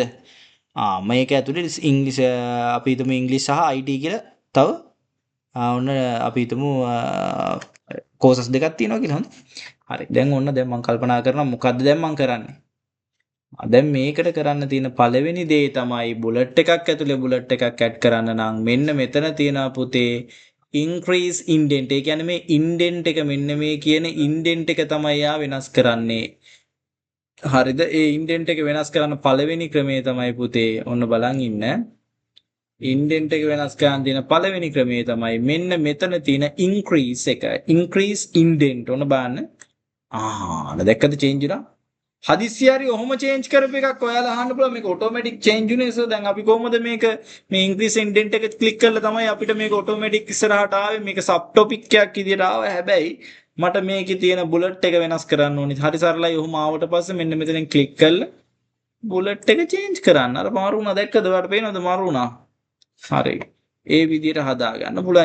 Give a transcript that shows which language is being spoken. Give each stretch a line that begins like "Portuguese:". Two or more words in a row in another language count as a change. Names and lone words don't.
Sinhala: මේක ඇතුලේ ඉංග්‍රීසි අපි හිතමු ඉංග්‍රීසි සහ IT කියලා තව ඔන්න අපි හිතමු කෝසස් දෙකක් තියෙනවා කියලා. හොඳයි. හරි. දැන් ඔන්න දැන් මම කල්පනා කරනවා මොකද්ද දැන් මම කරන්නේ? දැන් මේකට කරන්න තියෙන පළවෙනි දේ තමයි බුලට් එකක් ඇතුලේ බුලට් එකක් ඇඩ් කරන්න නම් මෙන්න මෙතන තියෙනවා පුතේ
English: increase indent.
Sinhala: ඒ කියන්නේ මේ indent එක මෙන්න මේ කියන indent එක තමයි යා වෙනස් කරන්නේ. හරිද? ඒ indent එක වෙනස් කරන්න පළවෙනි ක්‍රමය තමයි පුතේ ඔන්න බලන් ඉන්න. indent එක වෙනස් කරන්න තියෙන පළවෙනි ක්‍රමය තමයි මෙන්න මෙතන තියෙන increase එක.
English: increase indent
Sinhala: ඔන්න බලන්න. දැක්කද change උනා? හදිස්සිය හරි ඔහොම change කරපු එකක් ඔයාලා අහන්න පුළුවන්. මේක
English: automatic change
Sinhala: උනේ. සෝ දැන් අපි කොහොමද මේක මේ
English: increase indent
Sinhala: එක ක්ලික් කරලා තමයි අපිට මේක automatic ඉස්සරහට ආවේ. මේක
English: sub topic
Sinhala: එකක් විදියට ආවා. හැබැයි මට මේකේ තියෙන බුලට් එක වෙනස් කරන්න ඕනේ. හරි සරලයි. ඔහොම ආවට පස්සේ මෙන්න මෙතනින් ක්ලික් කරලා බුලට් එක change කරන්න. අර මාරු වුණා. දැක්කද? ඔයාලට පේනවද මාරු වුණා? හරි. ඒ විදියට හදා ගන්න පුළුවන්.